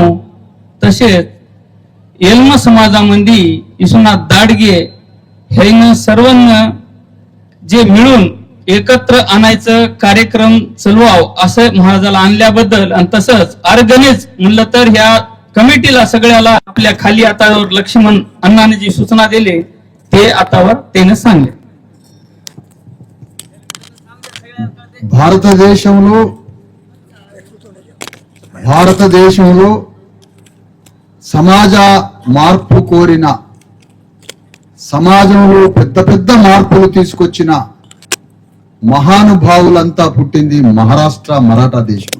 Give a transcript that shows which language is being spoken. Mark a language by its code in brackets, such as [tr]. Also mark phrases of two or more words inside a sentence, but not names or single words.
[mr] तसेच येल्म समाजामध्ये विश्वनाथ दाडगे ह्यानं सर्वांना जे मिळून एकत्र आणायचं कार्यक्रम चालवाव असं महाराजाला आणल्याबद्दल, आणि तसंच ऑर्गनाइज म्हणलं तर ह्या कमिटीला सगळ्याला आपल्या खाली हातावर लक्ष्मण अण्णाने जी सूचना दिली ते आतावर त्याने सांगले. [te] భారతదేశంలో సమాజ మార్పు కోరిన, సమాజంలో పెద్ద పెద్ద మార్పులు తీసుకొచ్చిన మహానుభావులంతా పుట్టింది మహారాష్ట్ర మరాఠా దేశం.